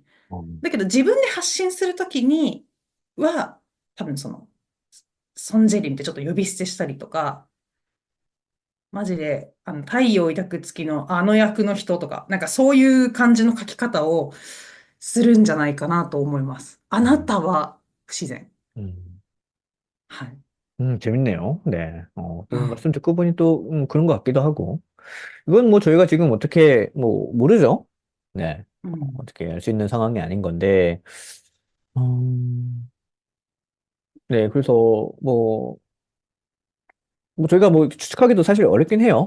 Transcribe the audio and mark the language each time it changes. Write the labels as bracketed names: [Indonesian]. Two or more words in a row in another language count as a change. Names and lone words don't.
[Japanese] だけど自分で発信するときには、多分ソン・ジェリンってちょっと呼び捨てしたりとか、マジで、太陽抱く月のあの役の人とか、なんかそういう感じの書き方をするんじゃないかなと思います。あなたは不自然。 음. はい。 [Korean] 재밌네요. 네. 또 아, 말씀 듣고 보니 또 그런 것 같기도 하고. 이건 뭐 저희가 지금 어떻게 뭐 모르죠. 네. 음. 어떻게 알 수 있는 상황이 아닌 건데. 음, 네. 그래서 뭐 저희가 뭐 추측하기도 사실 어렵긴 해요.